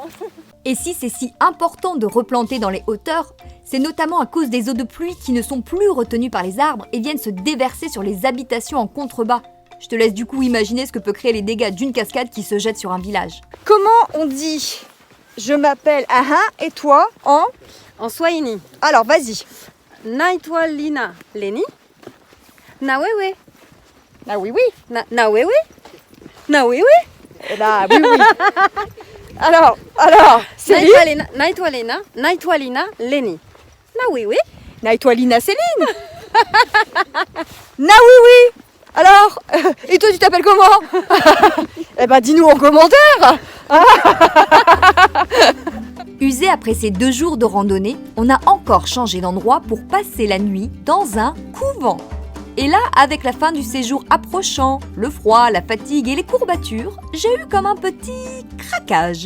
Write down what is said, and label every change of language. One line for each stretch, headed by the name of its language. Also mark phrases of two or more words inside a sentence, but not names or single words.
French: Et si c'est si important de replanter dans les hauteurs, c'est notamment à cause des eaux de pluie qui ne sont plus retenues par les arbres et viennent se déverser sur les habitations en contrebas. Je te laisse du coup imaginer ce que peut créer les dégâts d'une cascade qui se jette sur un village. Comment on dit «
Swahili: Je m'appelle Aha et toi »
French: En Swahili. Alors, vas-y.
Swahili: Naitwa Lina Leni. Na wewe.
French: Ah oui, oui.
Swahili: Na wewe. Na wewe.
French: Et là, oui, oui. Alors, Céline.
Swahili: Naitwa Lina Leni. Na wewe. Naitwalina Céline. Na
French: oui, oui. Alors, et toi tu t'appelles comment? Eh ben dis-nous en commentaire. Usé après ces 2 jours de randonnée, on a encore changé d'endroit pour passer la nuit dans un couvent. Et là, avec la fin du séjour approchant, le froid, la fatigue et les courbatures, j'ai eu comme un petit craquage.